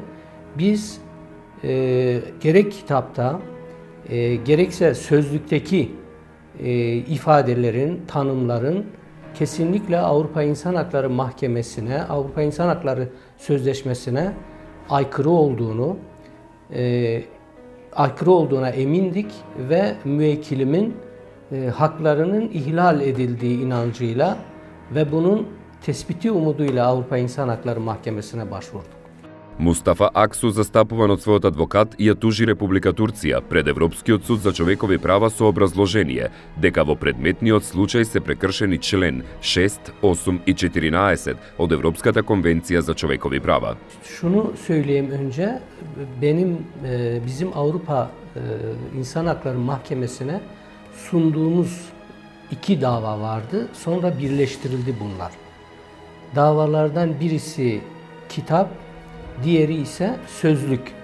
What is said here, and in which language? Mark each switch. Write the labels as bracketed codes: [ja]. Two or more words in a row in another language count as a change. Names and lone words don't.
[tr] Biz gerek kitapta gerekse sözlükteki ifadelerin, tanımların kesinlikle Avrupa İnsan Hakları Mahkemesi'ne, Avrupa İnsan Hakları Sözleşmesi'ne aykırı olduğuna emindik ve müvekkilimin haklarının ihlal edildiği inancıyla ve bunun tespiti umuduyla Avrupa İnsan Hakları Mahkemesi'ne başvurduk. [mk] Мустафа Аксу, застапуван од својот адвокат, ја тужи Република Турција пред Европскиот суд за човекови права со образложение дека во предметниот случај се прекршени член 6, 8 и 14 од Европската конвенција за човекови права. [tr] Şunu söyleyeyim önce, bizim Avrupa İnsan Hakları Mahkemesi'ne sunduğumuz 2 dava vardı. Sonra birleştirildi bunlar. Davalardan birisi kitap, diğeri ise sözlük.